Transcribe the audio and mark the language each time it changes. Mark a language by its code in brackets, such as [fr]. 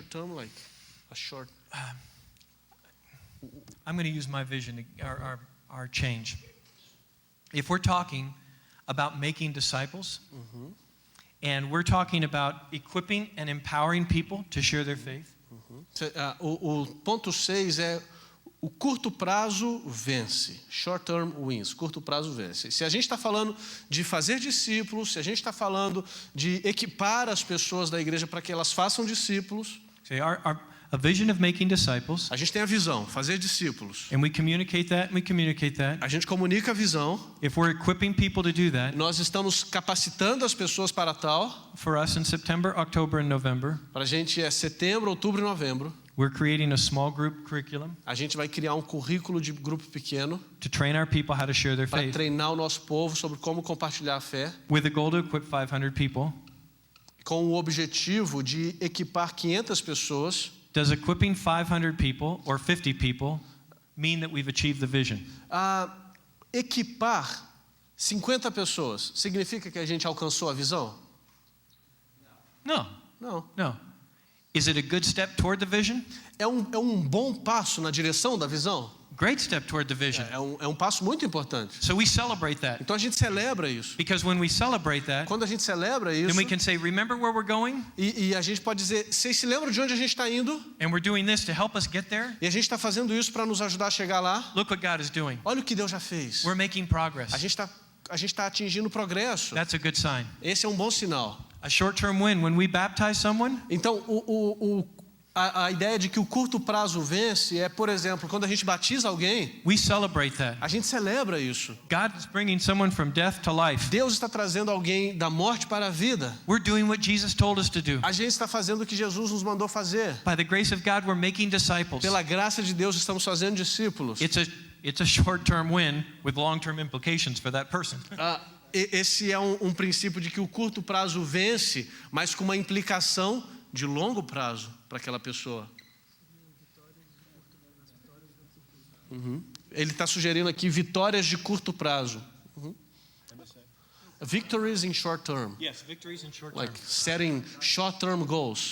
[en] short-term, like a short. I'm going to use my vision, our change. If we're talking about making disciples, and we're talking about equipping and empowering people to share their faith, [pt] O ponto 6 é o curto prazo vence. [en] Short term wins. [pt] Curto prazo vence. Se a gente está falando de fazer discípulos, se a gente está falando de equipar as pessoas da igreja para que elas façam discípulos, [en] say a vision of making disciples, [pt] a gente tem a visão, fazer discípulos. [en] and we communicate that, [pt] A gente comunica a visão. [en] If we're equipping people to do that, [pt] Nós estamos capacitando as pessoas para tal. [en] for us in September, October, and November, [pt] Para a gente é setembro, outubro e novembro. [en] we're creating a small group curriculum [pt] A gente vai criar um currículo de grupo pequeno [en] to train our people how to share their [pt] para [en] faith, [pt] treinar o nosso povo sobre como compartilhar a fé, [en] with the goal to equip 500 people. [pt] com o objetivo de equipar 500 pessoas. [en] Does equipping 500 people or 50 people mean that we've achieved the vision? [pt] Equipar 50 pessoas significa que a gente alcançou a visão? [en] No. [pt] Não. [en] Is it a good step toward the vision? [pt] É um bom passo na direção da visão? [en] Great step toward the vision. [pt] É um passo muito importante. [en] So we celebrate that. [pt] Então a gente celebra isso. [en] Because when we celebrate that, [pt] Quando a gente celebra [en] then [pt] isso, [en] we can say, remember where we're going? [pt] e a gente pode dizer, vocês se lembram de onde a gente está indo? [en] And we're doing this to help us get there? [pt] E a gente está fazendo isso para nos ajudar a chegar lá. [en] Look what God is doing. [pt] Olha o que Deus já fez. [en] We're making progress. [pt] A gente está atingindo progresso. [en] That's a good sign. [pt] Esse é um bom sinal. [en] A short-term win, when we baptize someone, [pt] Então, a ideia de que o curto prazo vence é, por exemplo, quando a gente batiza alguém, [en] we celebrate that. [pt] a gente celebra isso. [en] God is bringing someone from death to life. [pt] Deus está trazendo alguém da morte para a vida. [en] We're doing what Jesus told us to do. [pt] A gente está fazendo o que Jesus nos mandou fazer. [en] By the grace of God, we're making disciples. [pt] Pela graça de Deus, estamos fazendo discípulos. [en] It's a it's a short-term win with long-term implications for that person. [pt] Esse é um princípio de que o curto prazo vence, mas com uma implicação de longo prazo para aquela pessoa. Ele está sugerindo aqui vitórias de curto prazo. [en] Victories in short term. Yes, victories in short Like setting short term goals.